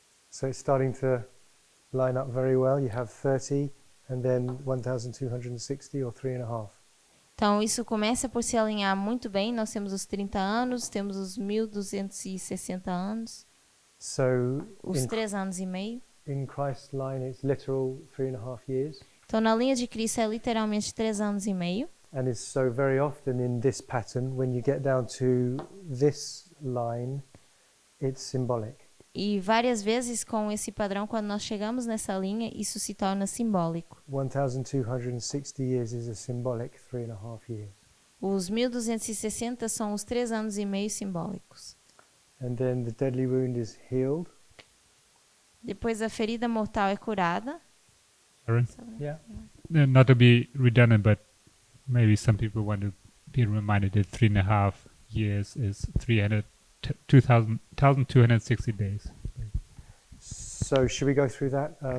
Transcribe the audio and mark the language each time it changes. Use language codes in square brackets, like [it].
[en] So it's starting to line up very well. You have 30 and then 1260 or 3.5. [pt] Então, isso começa por se alinhar muito bem. Nós temos os 30 anos, temos os 1260 anos, [en] So [pt] os 3 anos e meio. [en] in Christ's line, it's literal 3.5 years. [pt] Então, na linha de Cristo é literalmente 3 anos e meio. [en] And it's so very often in this pattern, when you get down to this line, it's symbolic. [pt] E várias vezes com esse padrão, quando nós chegamos nessa linha, isso se torna simbólico. [en] 1260 years is a symbolic 3.5 years. [pt] Os 1260 são os 3 anos e meio simbólicos. [en] And then the deadly wound is healed. [pt] Depois a ferida mortal é curada. [en] Aaron? Yeah. Not to be redundant, but maybe some people want to be reminded that 3.5 years is 2,260 days. So should we go through that?